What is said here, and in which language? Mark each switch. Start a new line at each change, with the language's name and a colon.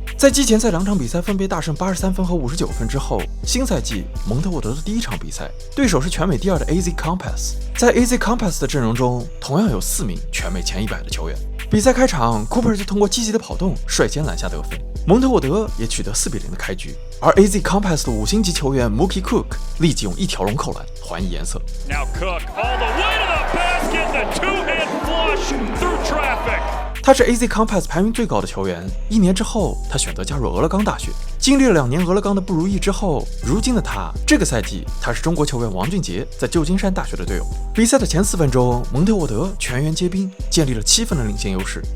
Chinese: 在季前赛2场比赛分别大胜83分和59分之后，新赛季蒙特沃德的第1场比赛，对手是全美第2的 AZ Compass。在 AZ Compass 的阵容中，同样有4名全美前100的球员。比赛开场 ，Cooper 就通过积极的跑动率先拦下得分，蒙特沃德也取得4比0的开局。而 AZ Compass 的5星级球员 Mookie Cook 立即用1条龙扣篮还以颜色。
English: Now Cook all the way to the basket, the two-hand flush through traffic.
Chinese: 他是 AZ Compass 排名最高的球员。1年之后，他选择加入俄勒冈大学。经历了2年俄勒冈的不如意之后，如今的他，这个赛季他是中国球员王俊杰在旧金山大学的队友。比赛的前4分钟，蒙特沃德全员皆兵，建立了7分的领先优势。